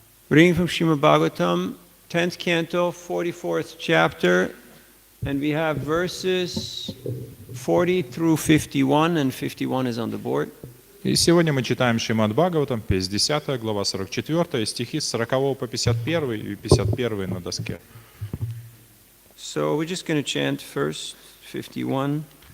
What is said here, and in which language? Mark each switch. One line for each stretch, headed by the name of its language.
English: Reading from Srimad Bhagavatam, 10th canto, 44th chapter, and we have verses 40 through 51, and 51 is on the board.
Russian: И сегодня мы читаем Шримад Бхагаватам, 50 глава, 44, стихи с 40 по 51 и 51 на доске.
English: So we're just going to chant first 51.